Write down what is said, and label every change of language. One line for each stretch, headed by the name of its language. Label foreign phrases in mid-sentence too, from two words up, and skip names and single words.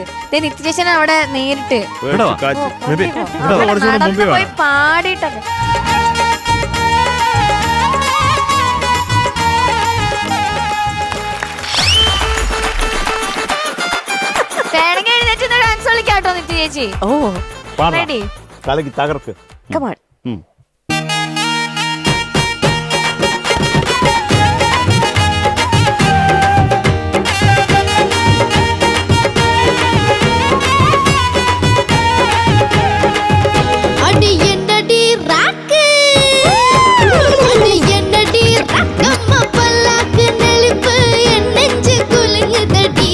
Malayalam: നിത്യ ചേച്ചിനെ അവിടെ നേരിട്ട് നടന്നു പോയി പാടിയിട്ടൊക്കെ. വേണമെങ്കിൽ എഴുന്നേറ്റ് ഡാൻസ് കളിക്കാട്ടോ നിത്യ ചേച്ചി. ഓ റെഡി? കലക്കി തകർക്ക്.
English: come on.
Tamil: அடி என்னடி ராக்கு, அடி என்னடி ரக்கம்மா பல்லாக்கு நெளிப்பு என் நெஞ்சு குலுங்குதடி.